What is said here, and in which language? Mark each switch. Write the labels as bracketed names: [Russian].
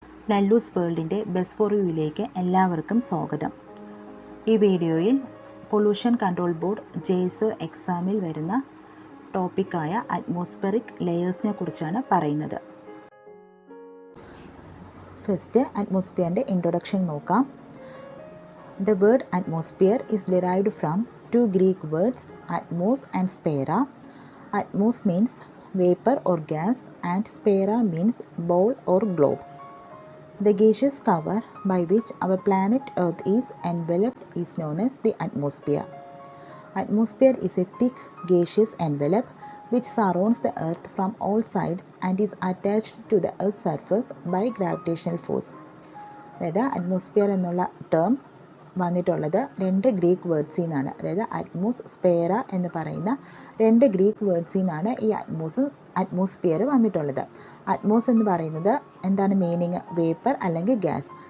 [Malayalam] ലല്ലൂസ് വേൾഡിൻ്റെ best for യുയിലേക്ക് എല്ലാവർക്കും സ്വാഗതം. ഈ വീഡിയോയിൽ പൊല്യൂഷൻ കൺട്രോൾ ബോർഡ് JS എക്സാമിൽ വരുന്ന ടോപ്പിക്കായ അറ്റ്മോസ്ഫെറിക് ലെയേഴ്സിനെ കുറിച്ചാണ് പറയുന്നത്. ഫസ്റ്റ് അറ്റ്മോസ്ഫിയറിൻ്റെ ഇൻട്രൊഡക്ഷൻ നോക്കാം. [English] The word atmosphere is derived from two Greek words, atmos and sphaera. Atmos means vapor or gas and sphaera means ball or globe. The gaseous cover by which our planet Earth is enveloped is known as the atmosphere. Atmosphere is a thick gaseous envelope which surrounds the Earth from all sides and is attached to the Earth's surface by gravitational force. [Malayalam] അതായത് atmosphere എന്നുള്ള term വന്നിട്ടുള്ളത് രണ്ട് Greek വേർഡ്സിൽ നിന്നാണ്. അതായത് Atmos സ്പെയറ എന്ന് പറയുന്ന രണ്ട് Greek വേർഡ്സിൽ നിന്നാണ് ഈ അറ്റ്മോസ്ഫിയർ വന്നിട്ടുള്ളത്. അറ്റ്മോസ് എന്ന് പറയുന്നത് എന്താണ് മീനിങ്? വേപ്പർ അല്ലെങ്കിൽ ഗ്യാസ്.